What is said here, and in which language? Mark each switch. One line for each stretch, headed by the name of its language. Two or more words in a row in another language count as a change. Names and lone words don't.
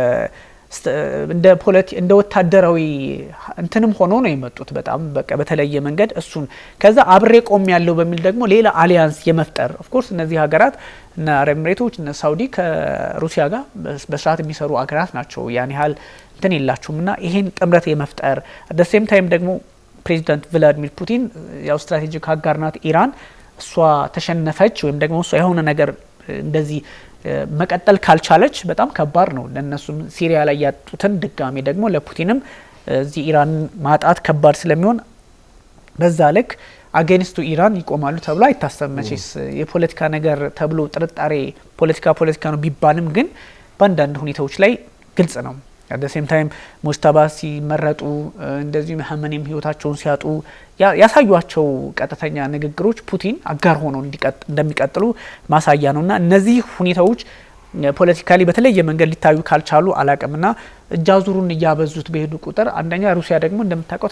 Amharic: እንደ ወታደራዊ እንትንም ሆኖ ነው የመጡት በጣም በቃ በተለየ መንገድ እሱን ከዛ አብሬ ቆም ያለው በሚል ደግሞ ሌላ አሊያንስ የመፍጠር
English: of course
Amharic: እነዚህ ሀገራት እና አረብ ኤምሬቶች እና ሳውዲ ከሩሲያ ጋር በስርዓት የሚሰሩ ሀገራት ናቸው ያን ያህል እንትን የላቸውምና ይሄን ጥምረት የመፍጠር
English: at the same
Amharic: time ደግሞ ፕሬዚዳንት ቭላዲሚር ፑቲን ያው ስትራቴጂክ አጋር ናት ኢራን እሷ ተሸነፈች ወይም ደግሞ እሷ የሆነ ነገር እንደዚህ መቀጠል ካልቻለች በጣም ከባድ ነው ለነሱም ሲሪያ ላይ ያጡትን ድጋሚ ደግሞ ለፑቲንም እዚህ ኢራን ማጣት ከባድ ስለሚሆን በዛ ልክ አጌንስቱ ኢራን ይቆማሉ ተብሎ አይታሰብም መቼስ የፖለቲካ ነገር ተብሎ ጥርጣሬ ፖለቲካ ነው ቢባልም ግን በአንዳንድ ሁኔታዎች ላይ ግልጽ ነው
English: at the
Amharic: same time ሙስታባ ሲመረጡ እንደዚህ መሐመንም ህይወታቸውን ሲያጡ ያሳዩአቸው ቀጥተኛ ንግግሮች ፑቲን አጋር ሆኖ እንደሚቀጥሉ ማሳያ ነውና እነዚህ ሁኔታዎች ፖለቲካሊ በተለየ መንገድ ሊታዩ ካልቻሉ አላቀምና እጃዙሩን ያበዙት በሄዱ ቁጥር አንደኛ ሩሲያ ደግሞ እንደምታውቀው